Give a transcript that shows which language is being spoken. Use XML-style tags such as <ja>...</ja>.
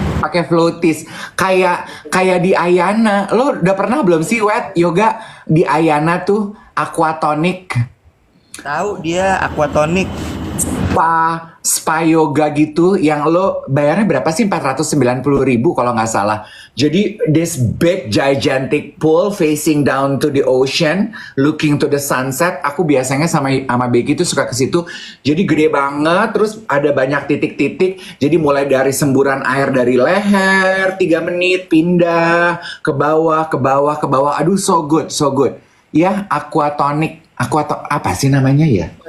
<id>Pakai floaties. Kayak di Ayana. Lo udah pernah belum sih Wet yoga di Ayana tuh aquatonic? Tahu dia aquatonic. Spa yoga gitu yang lo bayarnya berapa sih? 490.000 kalau nggak salah. Jadi</id> <en>this big gigantic pool facing down to the ocean, looking to the sunset.</en> <id>Aku biasanya sama Becky itu suka ke situ. Jadi gede banget, terus ada banyak titik-titik. Jadi mulai dari semburan air dari leher, 3 menit pindah ke bawah, ke bawah, ke bawah. Aduh,</id> <en>so good, so good.</en> <id>Ya, aquatonic. Apa sih namanya ya?</id>